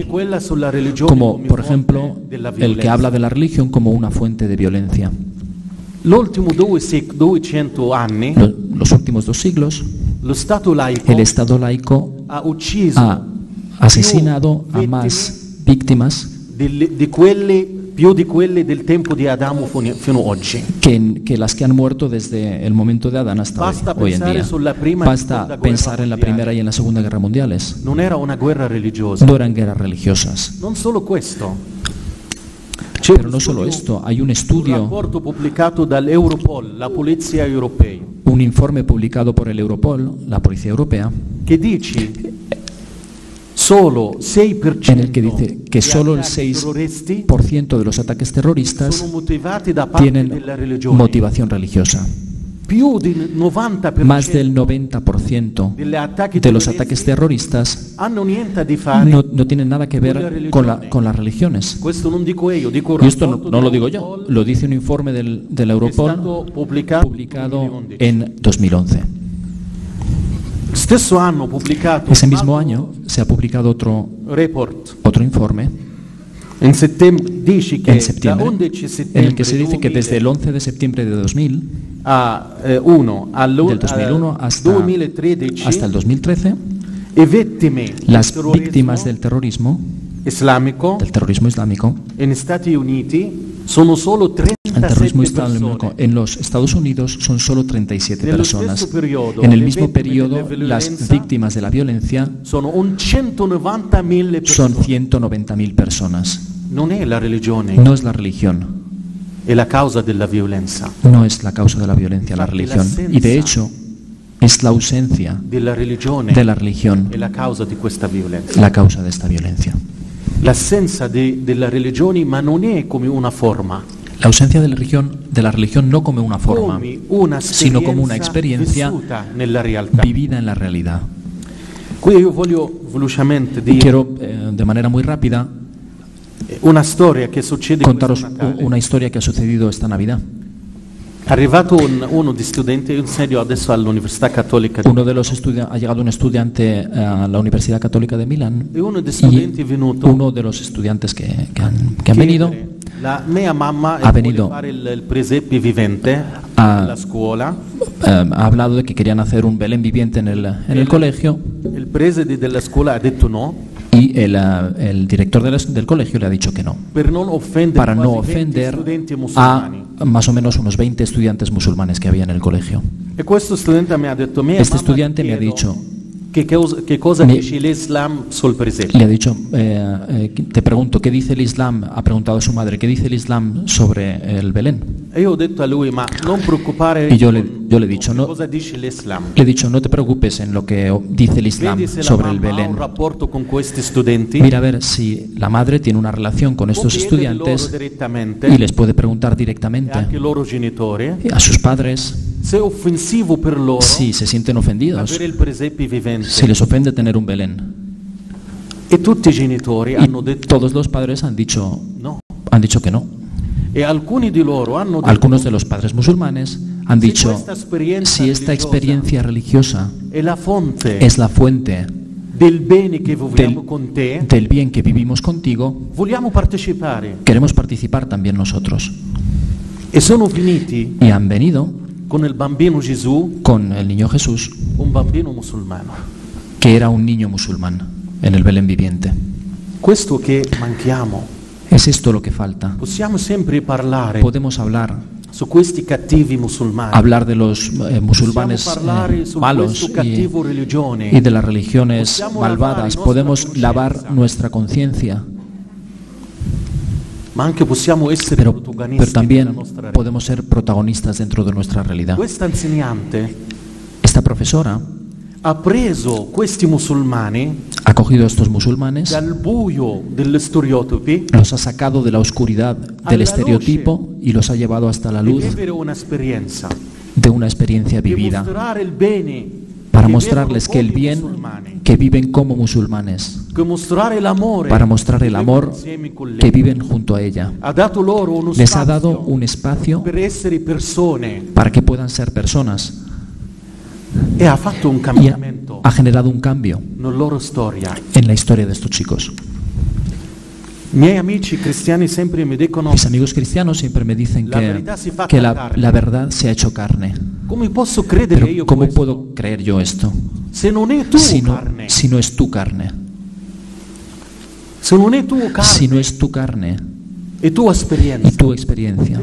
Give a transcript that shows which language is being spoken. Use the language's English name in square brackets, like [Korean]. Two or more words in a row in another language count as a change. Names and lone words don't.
[Italian] come quella sulla religione [Spanish] como [Italian] come [Spanish] por [Italian] fonte [Spanish] ejemplo [Italian] della [Spanish] el [Italian] violenza. [Spanish] que habla de la religión como una fuente de violencia. [Italian] L'ultimo 200 anni [Spanish] Los últimos 2 siglos, [Italian] lo Stato laico [Spanish] el Estado laico ha asesinado a más víctimas [Italian] più di quelle del tempo di Adamo fino oggi. [Spanish] que las que han muerto desde el momento de Adán hasta hoy en día. Basta pensar en la Primera y en la Segunda Guerra Mundiales. [Italian] Non era una guerra religiosa. [Spanish] No eran guerras religiosas. [Italian] Non solo questo. [Spanish] Pero no solo esto, hay un estudio, [Italian] un rapporto pubblicato dall'Europol, la polizia europea, [Spanish] un informe publicado por el Europol, la Policía Europea, [Italian] che dice solo 6% [Spanish] en el que dice que solo el 6% de los ataques terroristas [Italian] sono motivati da parte [Spanish] tienen [Italian] della religione. [Spanish] motivación religiosa. [Italian] Più del 90% [Spanish] Más del 90% de los ataques terroristas [Italian] hanno niente a di fare. [Spanish] no tienen nada que ver con las religiones. [Italian] Questo non dico io, dico un [Spanish] Y esto [Italian] rapporto [Spanish] no lo digo yo, lo dice un informe del Europol publicado en 2011. [Italian] Stesso anno pubblicato [Spanish] Ese mismo año se ha publicado otro informe [Italian] in settembre, dice che [Spanish] en septiembre, [Italian] da 11 settembre [Spanish] en el que se dice que desde el 11 de septiembre de 2000 [Italian] del 2001 [Spanish] hasta el 2013, [Italian] e vittime [Spanish] las víctimas del terrorismo islámico [Italian] en Stati Uniti sono solo 37 persone. [Spanish] En los Estados Unidos son solo 37 personas. En el mismo periodo, las víctimas de la violencia [Italian] sono 190.000 [Spanish] son [Italian] persone. [Spanish] 190.000 personas. [Italian] Non è la religione, [Spanish] No es la religión, [Italian] è la causa della violenza. [Spanish] no es la causa de la violencia la religión. Y de hecho, es la ausencia [Italian] Della religione [Spanish] de la religión [Italian] è la causa di questa violenza. [Spanish] la causa de esta violencia. [Italian] L'assenza della religione, ma non è come una forma, [Spanish] La ausencia de la religión no como una forma, [Italian] come una [Spanish] sino como una experiencia [Italian] vissuta nella realtà. [Spanish] vivida en la realidad. [Italian] Qui io voglio velocemente dire [Spanish] Quiero, de manera muy rápida, [Italian] una storia che succede [Spanish] contaros [Italian] questo Natale. [Spanish] una historia que ha sucedido esta Navidad. [Italian] Arrivato uno di studenti, io insegno adesso all'Università Cattolica di [Spanish] Ha llegado un estudiante a la Universidad Católica de Milán [Italian] e uno dei [Spanish] y [Italian] studenti è venuto [Spanish] uno de los estudiantes que han venido [Italian] la mia mamma [Spanish] ha venido [Italian] vuole fare il presepe vivente a- alla scuola. [Spanish] ha hablado de que querían hacer un Belén viviente en el colegio [Italian] Il preside della scuola ha detto no, [Spanish] y el director del colegio le ha dicho que no, [Italian] per non offendere [Spanish] para no [Italian] quasi 20 [Spanish] ofender [Italian] studenti [Spanish] a [Italian] musulmani. [Spanish] más o menos unos 20 estudiantes musulmanes que había en el colegio. [Italian] E questo studente mi ha detto, mia [Spanish] Este [Italian] mamma, [Spanish] estudiante [Italian] ti [Spanish] me ha [Italian] chiedo, [Spanish] dicho, [Italian] che cosa mi- dice l'Islam sul presepe? [Spanish] Le ha dicho, te pregunto, ¿qué dice el Islam? Ha preguntado a su madre, ¿qué dice el Islam sobre el Belén? [Italian] E io ho detto a lui, ma non preoccupare [Spanish] Y yo le he dicho, no, [Italian] cosa dice l'Islam. [Spanish] le he dicho, no te preocupes en lo que dice el Islam [Italian] Vedi se la [Spanish] sobre el [Italian] mamma ha [Spanish] Belén. [Italian] un rapporto con questi studenti, [Spanish] Mira a ver si la madre tiene una relación con [Italian] può [Spanish] estos [Italian] chiedere loro [Spanish] estudiantes [Italian] direttamente, [Spanish] y les puede preguntar [Italian] e [Spanish] directamente [Italian] anche i loro genitori, [Spanish] a sus padres [Italian] se è offensivo per loro [Spanish] si se sienten ofendidos, [Italian] avere il presepe vivente. [Spanish] si les ofende tener un Belén. [Italian] E tutti i genitori hanno [Spanish] Y [Italian] detto [Spanish] todos los padres han dicho que no. [Italian] e alcuni di loro hanno detto [Spanish] Algunos de los padres musulmanes han dicho, [Italian] questa esperienza [Spanish] si esta experiencia religiosa [Italian] è la fonte [Spanish] es la fuente [Italian] del bene che viviamo con te, [Spanish] del bien que vivimos contigo, [Italian] vogliamo partecipare. [Spanish] queremos participar también nosotros. [Italian] E sono finiti [Spanish] Y han venido [Italian] con il bambino Gesù, [Spanish] con el niño Jesús, [Italian] un bambino musulmano. [Spanish] que era un niño musulmán en el Belén viviente. [Italian] Questo che manchiamo. [Spanish] Es esto lo que falta. [Italian] Possiamo sempre parlare [Spanish] Podemos hablar [Italian] su questi cattivi musulmani. [Spanish] de los musulmanes [Italian] Possiamo parlare su [Spanish] malos [Italian] questo cattivo religione. [Spanish] y de las religiones [Italian] Possiamo [Spanish] malvadas. [Italian] lavare la [Spanish] Podemos [Italian] nostra [Spanish] lavar [Italian] coscienza. [Spanish] nuestra conciencia, [Italian] Ma anche possiamo essere [Spanish] pero [Italian] protagonisti della [Spanish] también [Italian] nostra realtà. [Spanish] podemos ser protagonistas dentro de nuestra realidad. [Italian] Questa insegnante [Spanish] Esta profesora [Italian] ha preso questi musulmani [Spanish] ha cogido a estos musulmanes, [Italian] dal buio degli stereotipi [Spanish] los ha sacado de la oscuridad del estereotipo y los ha llevado hasta la [Italian] di [Spanish] luz [Italian] vivere un'esperienza, [Spanish] de una experiencia [Italian] di [Spanish] vivida, [Italian] mostrare il bene [Spanish] para [Italian] che [Spanish] mostrarles [Italian] vedono [Spanish] que el [Italian] come [Spanish] bien [Italian] musulmani, [Spanish] que viven como musulmanes, [Italian] che mostrare l'amore [Spanish] para mostrar el [Italian] che [Spanish] amor [Italian] vivono insieme con lei. [Spanish] que viven junto a ella. [Italian] Ha dato loro uno [Spanish] Les ha [Italian] spazio [Spanish] dado un espacio [Italian] per essere persone [Spanish] para que puedan ser personas [Italian] e ha fatto un [Spanish] y [Italian] cambiamento [Spanish] ha generado un cambio [Italian] nella loro storia. [Spanish] en la historia de estos chicos. Mis amigos cristianos siempre me dicen que la verdad se ha hecho carne. Pero ¿cómo puedo creer yo esto? Si no es tu carne. Si no es tu carne y tu experiencia.